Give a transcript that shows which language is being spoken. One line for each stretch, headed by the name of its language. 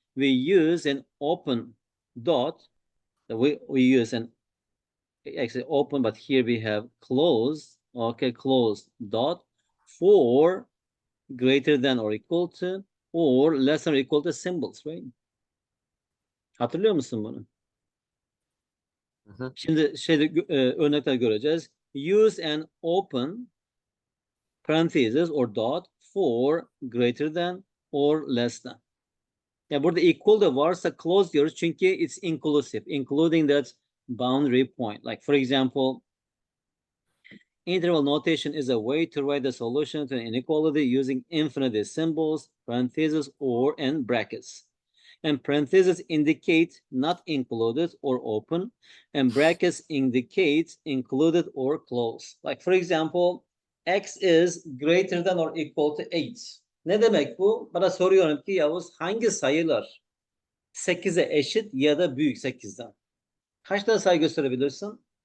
English: We use an open dot. We use an actually open, but here we have closed. Okay, closed dot for greater than or equal to or less than or equal to symbols, right?
Turkish: Hatırlıyor musun bunu? Hı hı. Şimdi örnekler göreceğiz.
English: Use an open parenthesis or dot for greater than or less than.
Turkish: Ya burada equal da varsa close diyoruz çünkü
English: it's inclusive, including that boundary point. Like for example, interval notation is a way to write the solution to an inequality using infinity symbols, parentheses, or and brackets. And parentheses indicate not included or open, and brackets indicate included or close. Like for example, x is greater than or equal to 8.
Turkish: Ne demek bu? Bana soruyorum ki Yavuz, hangi sayılar 8'e eşit ya da büyük 8'den? Kaç tane sayı gösterebilirsin?